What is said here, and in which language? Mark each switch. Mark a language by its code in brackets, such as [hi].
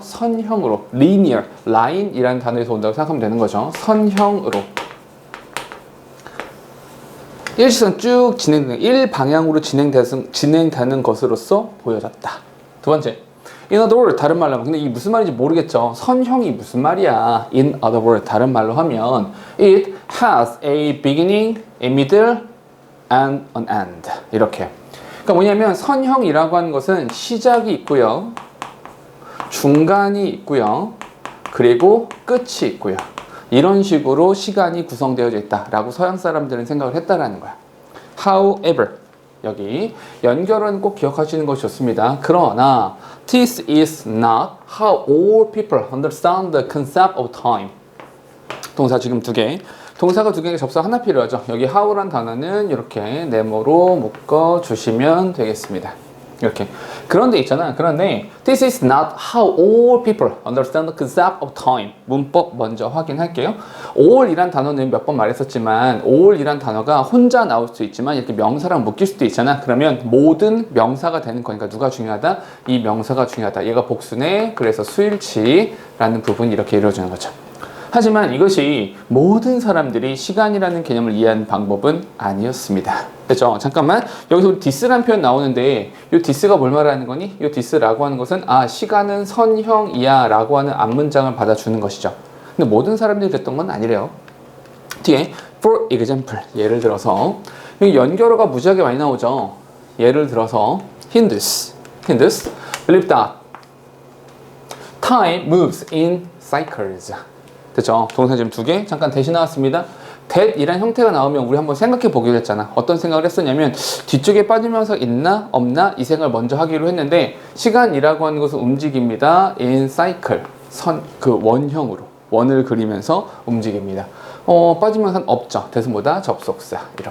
[ko] 선형으로, linear, line이라는 단어에서 온다고 생각하면 되는 거죠. 선형으로. 일시선 쭉 진행되는, 일방향으로 진행되는 것으로서 보여졌다. 두 번째, [en] in other words, [ko] 다른 말로 하면, 근데 이게 무슨 말인지 모르겠죠. 선형이 무슨 말이야? [en] in other words, [ko] 다른 말로 하면 [en] it has a beginning, a middle, and an end. [ko] 이렇게. 그러니까 뭐냐면 선형이라고 하는 것은 시작이 있고요, 중간이 있고요, 그리고 끝이 있고요. 이런 식으로 시간이 구성되어져 있다라고 서양 사람들은 생각을 했다라는 거야. However, 여기 연결은 꼭 기억하시는 것이 좋습니다. 그러나 [en] this is not how all people understand the concept of time. [ko] 동사 지금 2개. 동사가 2개가 접속 하나 필요하죠. 여기 how란 단어는 이렇게 네모로 묶어주시면 되겠습니다. 이렇게. 그런데 있잖아. 그런데 [en] this is not how all people understand the concept of time. [ko] 문법 먼저 확인할게요. all이란 단어는 몇 번 말했었지만 all이란 단어가 혼자 나올 수 있지만 이렇게 명사랑 묶일 수도 있잖아. 그러면 모든 명사가 되는 거니까 누가 중요하다? 이 명사가 중요하다. 얘가 복수네. 그래서 수일치라는 부분이 이렇게 이루어지는 거죠. 하지만 이것이 모든 사람들이 시간이라는 개념을 이해하는 방법은 아니었습니다. 그렇죠? 잠깐만, 여기서 우리 디스라는 표현 나오는데 이 디스가 뭘 말하는 거니? 이 디스라고 하는 것은 시간은 선형이야 라고 하는 앞문장을 받아주는 것이죠. 근데 모든 사람들이 그랬던 건 아니래요. 뒤에 [en] for example, [ko] 예를 들어서 여기 연결어가 무지하게 많이 나오죠. 예를 들어서 [en] Hindus believe that time moves in cycles. [ko] 그렇죠? 동사 지금 2개 잠깐 대신 나왔습니다. that이란 형태가 나오면 우리 한번 생각해 보기로 했잖아. 어떤 생각을 했었냐면 뒤쪽에 빠지면서 있나 없나 이 생각을 먼저 하기로 했는데, 시간이라고 하는 것은 움직입니다. [en] in cycle, [ko] 원형으로 원을 그리면서 움직입니다. 빠지면서 없죠. 대신 뭐다? 접속사.